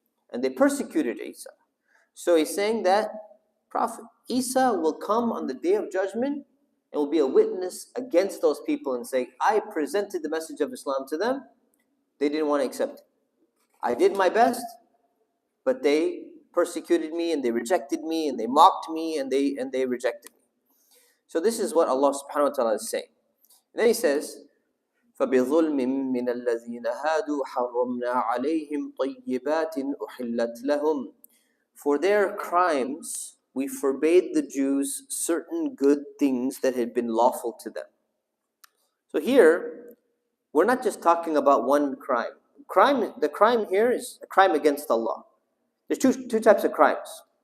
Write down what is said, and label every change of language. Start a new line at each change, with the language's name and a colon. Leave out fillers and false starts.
English: And they persecuted Isa. So he's saying that Prophet Isa will come on the day of judgment and will be a witness against those people and say, I presented the message of Islam to them. They didn't want to accept it. I did my best, but they persecuted me and they rejected me and they mocked me and they rejected me. So this is what Allah subhanahu wa ta'ala is saying. And then he says,
Arabic: فَبِظُلْمٍ مِّنَ الَّذِينَ هَادُوا حَرَّمْنَا عَلَيْهِمْ طَيِّبَاتٍ أُحِلَّتْ لَهُمْ.
English: For their crimes, we forbade the Jews certain good things that had been lawful to them. So here, we're not just talking about one crime. The crime here is a crime against Allah. There's two types of crimes.